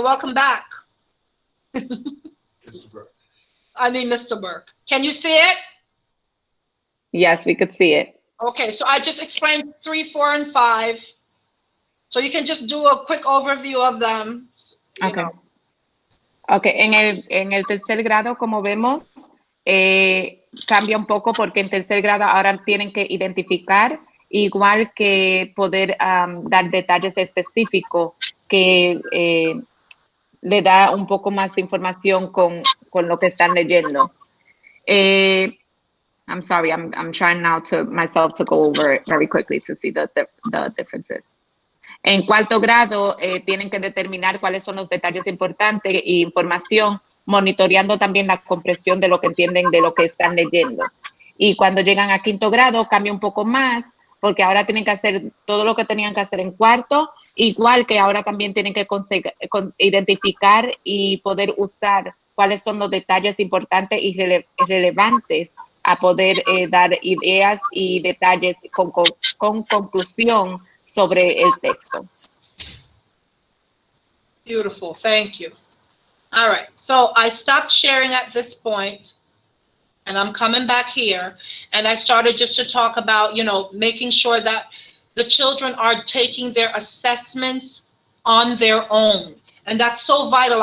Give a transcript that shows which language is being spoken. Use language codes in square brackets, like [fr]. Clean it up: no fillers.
[en] Welcome back. Mr. Burke. Can you see it? Yes, we could see it. Okay, so I just explained 3, 4, and 5. So you can just do a quick overview of them. Okay. [es] Okay, en el tercer grado, como vemos, cambia un poco, porque en tercer grado ahora tienen que identificar, igual que poder dar detalles específicos que le da un poco más de información con lo que están leyendo. [en] I'm sorry, I'm trying now to myself to go over it very quickly to see the differences. [es] En cuarto grado, tienen que determinar cuáles son los detalles importantes e información, monitoreando también la comprensión de lo que entienden de lo que están leyendo. Y cuando llegan a quinto grado, cambia un poco más, porque ahora tienen que hacer todo lo que tenían que hacer en cuarto, igual que ahora también tienen que identificar y poder usar cuáles son los detalles importantes y relevantes a poder dar ideas y detalles con conclusión sobre el texto. [en] Beautiful, thank you. All right, so I stopped sharing at this point, and I'm coming back here, and I started just to talk about, you know, making sure that the children are taking their assessments on their own. And that's so vital.